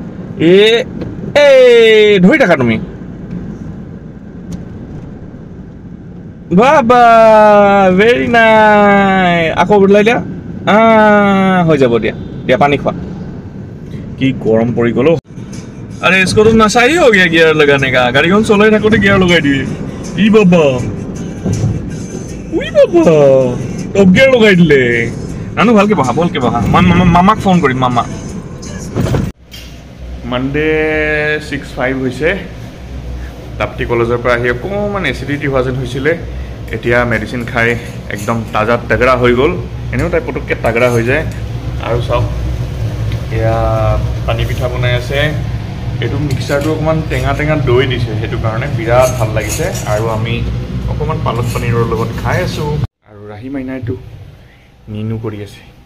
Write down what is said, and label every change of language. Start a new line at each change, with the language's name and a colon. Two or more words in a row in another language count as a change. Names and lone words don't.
Assamese: এই ধৰি থাকা তুমি বাবা ভেৰি নাই আকৌ বদলাই দিয়া হৈ যাব দিয়া দিয়া পানী খোৱা কি গৰম পৰি গ'ল আৰে
Hindi: इसको तो नशा ही हो गया गियर लगाने का
Assamese: गाड़ीখন চলাই থাকোতে গিয়াৰ লগাই দিয়ে ই বাবা উই বাবা টপ গিয়াৰ লগাই দিলে নানু ভালকে বহা মামাক ফোন কৰিম মামা মানডে 6:05 হৈছে তাপ্তি কলেজৰ পৰা আহি অকণমান এচিডিটি হোৱা যেন হৈছিলে এতিয়া মেডিচিন খাই একদম তাজা তেগৰা হৈ গ'ল এনেও তাই পটককৈ তাগৰা হৈ যায় আৰু চাওক এয়া পানী পিঠা বনাই আছে এইটো মিক্সাৰটো অকণমান টেঙা টেঙা দৈ দিছে সেইটো কাৰণে বিৰাট ভাল লাগিছে আৰু আমি অকণমান পালক পনীৰৰ লগত খাই আছোঁ আৰু ৰাহি মাইনাইটো নিনু কৰি আছে